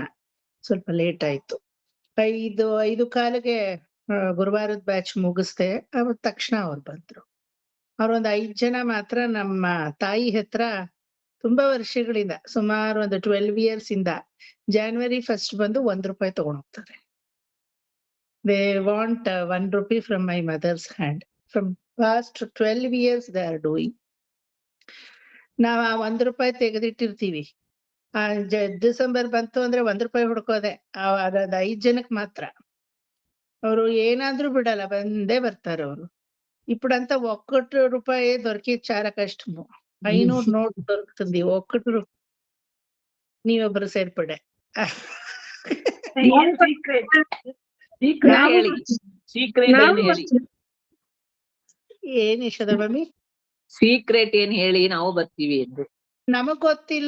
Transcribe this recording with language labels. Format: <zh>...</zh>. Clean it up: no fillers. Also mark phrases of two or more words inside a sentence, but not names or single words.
<kn>ಸ್ವಲ್ಪ ಲೇಟ್ ಆಯ್ತು. 5:15ಗೆ ಗುರುವಾರದ ಬ್ಯಾಚ್ ಮುಗಿಸ್ದೆ. ಅವತ್ ತಕ್ಷಣ ಅವ್ರು ಬಂದ್ರು. ಅವ್ರೊಂದ್ 5 ಜನ ಮಾತ್ರ ನಮ್ಮ ತಾಯಿ ಹತ್ರ ತುಂಬಾ ವರ್ಷಗಳಿಂದ, ಸುಮಾರು ಒಂದು 12 years ಇಂದ January 1st ಬಂದು ₹1 ತಗೊಂಡ್ ಹೋಗ್ತಾರೆ.</kn> <en>They want ₹1 from my mother's hand. From past 12 years they are doing.</en> <kn>ನಾವ್ ಆ ₹1 ತೆಗೆದಿಟ್ಟಿರ್ತೀವಿ. ಡಿಸೆಂಬರ್ ಬಂತು ಅಂದ್ರೆ ₹1 ಹುಡ್ಕೋದೆ. ಅದೊಂದ್ 5 ಜನಕ್ ಮಾತ್ರ. ಅವರು ಏನಾದ್ರೂ ಬಿಡಲ್ಲ, ಬಂದೇ ಬರ್ತಾರೆ ಅವರು.</kn> <te>ఇప్పుడంతా ₹1 దొరికి చాలా కష్టము. 500 నోట్ దొరుకుతుంది. ₹1</te> <kn>ನೀವೊಬ್ರು ಸೇರ್ಪಡೆ. ಏನ್ ಯಶೋದ ಮಮ್ಮಿ ಸೀಕ್ರೆಟ್ ಏನ್ ಹೇಳಿ ನಾವು ಬರ್ತೀವಿ ಎಂದು ನಮಗ್ ಗೊತ್ತಿಲ್ಲ.</kn>